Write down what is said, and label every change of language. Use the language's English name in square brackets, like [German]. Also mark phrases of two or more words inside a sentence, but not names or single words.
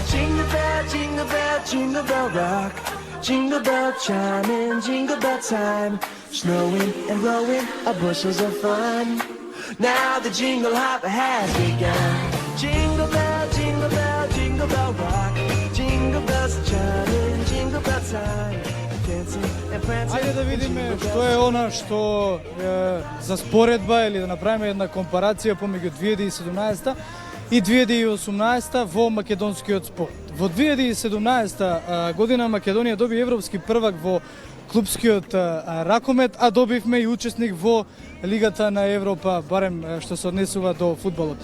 [English] Jingle bell, jingle bell, jingle bell rock. Jingle bell chime in jingle bell time, snowing and blowing bushels of fun. Now the jingle hop has begun. Jingle bell, jingle bell, jingle bell rock. Jingle bells chime in jingle bell time, dancing and prancing. [Macedonian] Ајде да in видиме Jingle што Bell е она што за споредба или да направиме една компарација помеѓу 2017 и 2018 во македонскиот спорт. Во 2017 година Македонија доби европски првак во клупскиот ракомет, а добивме и учесник во Лигата на Европа, барем што се однесува до фудбалот.